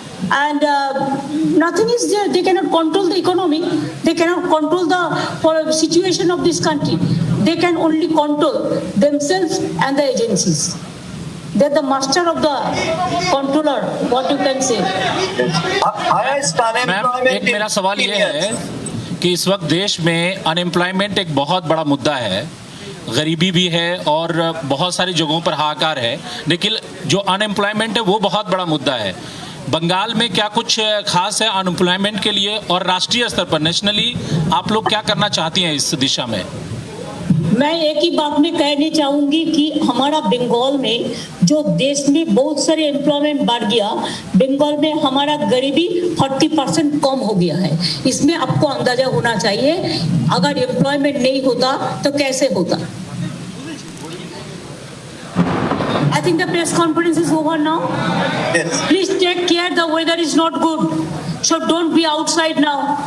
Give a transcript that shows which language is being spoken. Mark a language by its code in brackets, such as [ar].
[en] And nothing is there. They cannot control the economy. They cannot control the situation of this country. They can only control themselves and the agencies. They're the master of the controller, what you can say. Highest unemployment [hi] एक मेरा सवाल ये है कि इस वक्त देश में अनएम्प्लॉयमेंट एक बहुत बड़ा मुद्दा है, गरीबी भी है और बहुत सारी जगहों पर हाहाकार है, लेकिन जो अनएम्प्लॉयमेंट है वो बहुत बड़ा मुद्दा है। बंगाल में क्या कुछ खास है अनएम्प्लॉयमेंट के लिए, और राष्ट्रीय स्तर पर नेशनली आप लोग क्या करना चाहती हैं इस दिशा में? मैं एक ही बात में कहना चाहूंगी कि हमारा बंगाल में जो देश में बहुत सारे एम्प्लॉयमेंट बढ़ गया, बंगाल में हमारा गरीबी 40% कम हो गया है। इसमें आपको अंदाजा होना चाहिए, अगर एम्प्लॉयमेंट नहीं होता तो कैसे होता। [en] I think the press conference is over now. Yes. Please take care, the weather is not good, so don't be outside now.